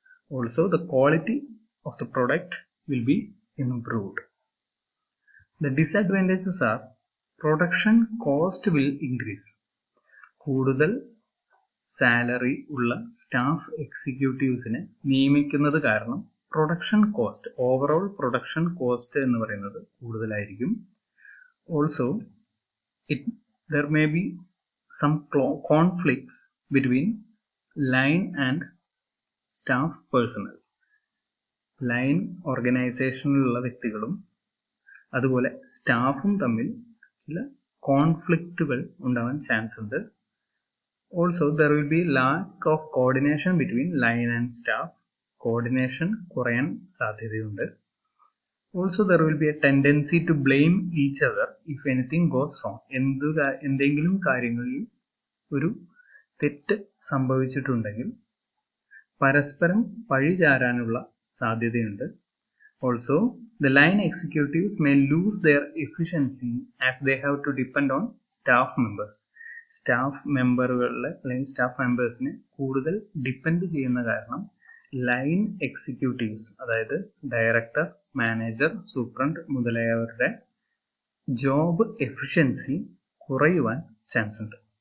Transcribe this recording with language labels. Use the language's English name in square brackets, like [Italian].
[English] Also, the quality of the product will be improved. The disadvantages are production cost will increase. [Malayalam] കൂടുതൽ salary ഉള്ള staff എക്സിക്യൂട്ടീവ്സിനെ നിയമിക്കുന്നത് കാരണം production cost, overall production cost എന്ന് പറയുന്നത് കൂടുതലായിരിക്കും. [English] Also there may be some conflicts between line and staff personnel. [Malayalam] Line ഓർഗനൈസേഷനിലുള്ള വ്യക്തികളും അതുപോലെ സ്റ്റാഫും തമ്മിൽ ചില കോൺഫ്ലിക്റ്റുകൾ ഉണ്ടാവാൻ ചാൻസ് ഉണ്ട്. [English] Also there will be lack of coordination between line and staff. [Malayalam] Coordination കുറയാൻ സാധ്യതയുണ്ട്. [English] Also there will be a tendency to blame each other if anything goes wrong. [Malayalam] എന്തെങ്കിലും കാര്യങ്ങളിൽ ഒരു തെറ്റ് സംഭവിച്ചിട്ടുണ്ടെങ്കിൽ പരസ്പരം പഴിചാരാനുള്ള സാധ്യതയുണ്ട്. [English] Also the line executives may lose their efficiency as they have to depend on staff members. [Malayalam] Staff മെമ്പറുകളെ അല്ലെങ്കിൽ staff മെമ്പേഴ്സിനെ കൂടുതൽ depend ചെയ്യുന്ന കാരണം ലൈൻ എക്സിക്യൂട്ടീവ്സ്, അതായത് director, manager, superintendent മുതലായവരുടെ job efficiency കുറയുവാൻ chance ഉണ്ട്.